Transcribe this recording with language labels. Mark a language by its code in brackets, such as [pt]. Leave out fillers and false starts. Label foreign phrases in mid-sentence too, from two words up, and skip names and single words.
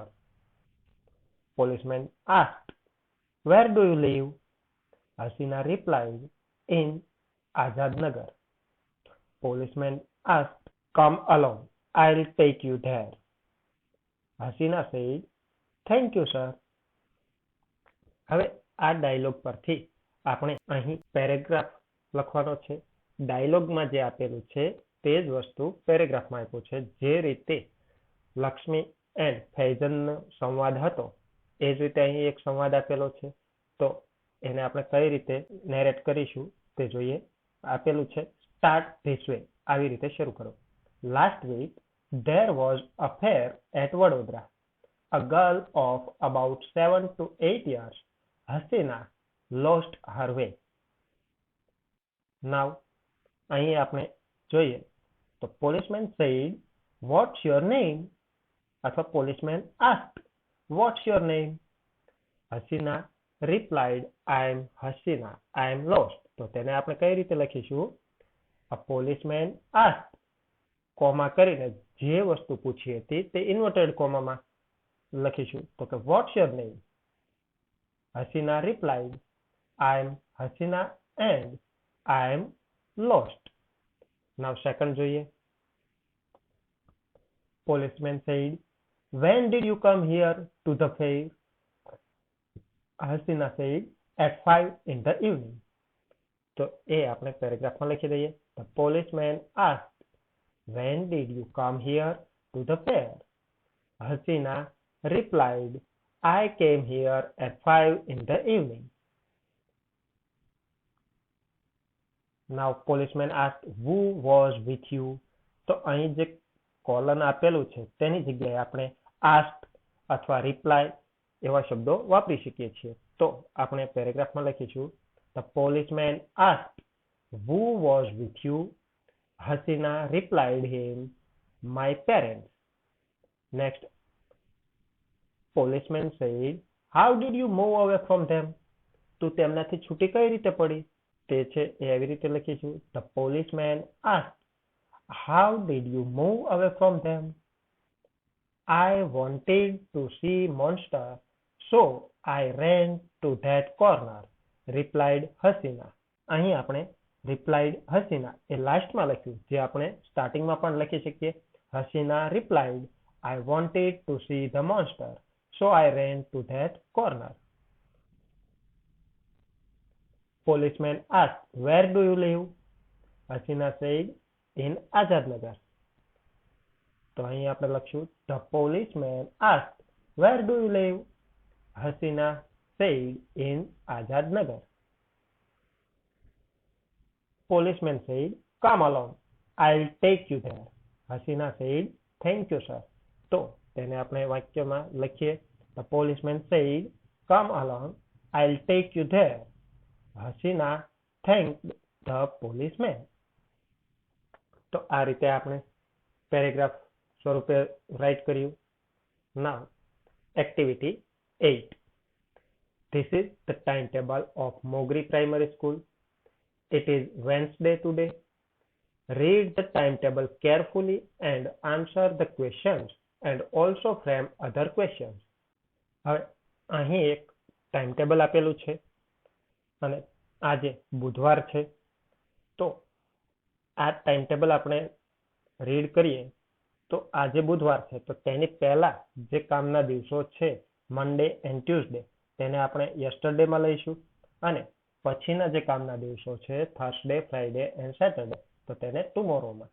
[en] Policeman asked, "Where do you live?" Hasina replied, "In Azadnagar." Policeman asked, "Come along, I'll take you there." Hasina said, "Thank you, sir." [gu] હવે આ ડાયલોગ પરથી આપણે અહીં પેરેગ્રાફ લખવાનો છે. ડાયલોગમાં જે આપેલું છે તે જ વસ્તુ પેરેગ્રાફમાં આપ્યું છે. જે રીતે લક્ષ્મી એન્ડ ફૈઝનનો સંવાદ હતો એ જ રીતે અહીં એક સંવાદ આપેલો છે. તો એને આપણે કઈ રીતે નેરેટ કરીશું તે જોઈએ. આપેલું છે, [en] start this way, [gu] આવી રીતે શરૂ કરો. [en] last week there was a fair at Vadodara. A girl of about 7 to 8 years, Hasina, lost her way. Now, [gu] અહીં આપણે જોઈએ તો [en] policeman said, "What's your name?" અથવા policeman asked, "What's your name?" Hasina replied, "I'm Hasina. I'm lost." [gu] તો તેને આપણે કઈ રીતે લખીશું? [en] A policeman asked, [gu] કોમા કરીને જે વસ્તુ પૂછી હતી તે ઇન્વર્ટેડ કોમામાં લખીશું. તો કે [en] what's your name? Hasina replied, "I'm Hasina and I'm lost." Now second [gu] જોઈએ. [en] Policeman said, "When did you come here to the fair?" Hasina said, "At 5 in the evening." [gu] તો એ આપણે પેરેગ્રાફમાં લખી દઈએ. [en] The policeman asked, "When did you come here to the fair?" Hasina replied, "I came here at 5 in the evening." Now policeman asked, "Who was with you?" [gu] તો અહીં જે કોલન આપેલું છે તેની જગ્યાએ આપણે asked અથવા reply એવા શબ્દો વાપરી શકીએ છીએ. તો આપણે પેરેગ્રાફમાં લખીશું, [en] The policeman asked, "Who was with you?" Hasina replied him, "My parents." Next, policeman said, "How did you move away from them?" [gu] તું તેમનાથી છૂટી કઈ રીતે પડી? તે છે એ આવી રીતે લખીશું. [en] The policeman asked, "How did you move away from them?" I wanted to see monster, so I ran to that corner, replied Hasina. [gu] અહીં આપણે [en] replied Hasina [gu] એ લાસ્ટમાં લખ્યું, જે આપણે સ્ટાર્ટિંગમાં પણ લખી શકીએ. [en] Hasina replied, "I wanted to see the monster, so I ran to that corner." Policeman asked, "Where do you live?" Hasina said, "In Azadnagar." [gu] તો અહીં આપણે લખશું, [en] The policeman asked, "Where do you live?" Hasina said, "In Azadnagar." Policeman said, "Come along, I'll take you there." Hasina said, "Thank you, sir." [gu] તો તેને આપણે વાક્યમાં લખીએ. [en] The policeman said, "Come along, I'll take you there." Hasina thanked the policeman. [gu] તો આ રીતે આપણે પેરેગ્રાફ સ્વરૂપે રાઇટ કર્યું. [en] Now, activity 8. This is the timetable of Mogri Primary School. It is Wednesday today. Read the timetable carefully and answer the questions and also frame other questions. [gu] હવે અહીં એક ટાઈમટેબલ આપેલું છે અને આજે બુધવાર છે. તો આ ટાઈમટેબલ આપણે રીડ કરીએ તો આજે બુધવાર છે, તો તેની પહેલા જે કામના દિવસો છે [en] Monday and Tuesday [gu] તેને આપણે યસ્ટરડેમાં લઈશું અને પછીના જે કામના દિવસો છે [en] Thursday, Friday and Saturday [gu] તો તેને ટુમોરોમાં.